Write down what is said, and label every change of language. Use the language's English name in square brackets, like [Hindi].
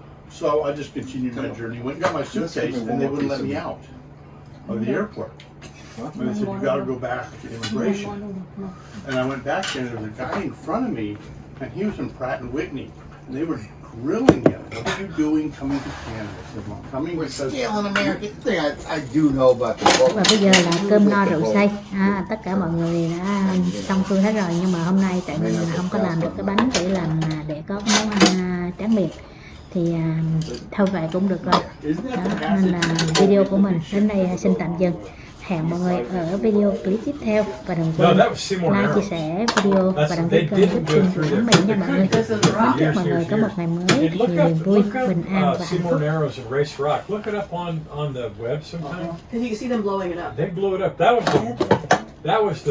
[English] So I just continued my journey, went and got my suitcase, and they wouldn't let me out of the airport. And they said, you got to go back to immigration. And I went back there, and there was a guy in front of me, and he was from Pratt and Whitney, and they were grilling him. What are you doing coming to Canada? I said, well, I'm coming We're because still an American thing. I do know about the boat. [Vietnamese] Và bây giờ là cơm no rượu say. Tất cả mọi người đã xong xuôi hết rồi, nhưng mà hôm nay tại mình không có làm được cái bánh để làm để có món ăn tráng miệng thì thôi vậy cũng được rồi. Đó, nên là video của mình đến đây xin tạm dừng. Hẹn mọi người ở video clip tiếp theo và đừng quên like, chia sẻ video và đăng ký kênh giúp Trinh Cuộc Sống Mỹ nha mọi người. Chúc mọi người có một ngày mới nhiều niềm vui, bình an và hạnh phúc. [English] Look it up on the web sometime. And you can see them blowing it up. They blew it up. That was the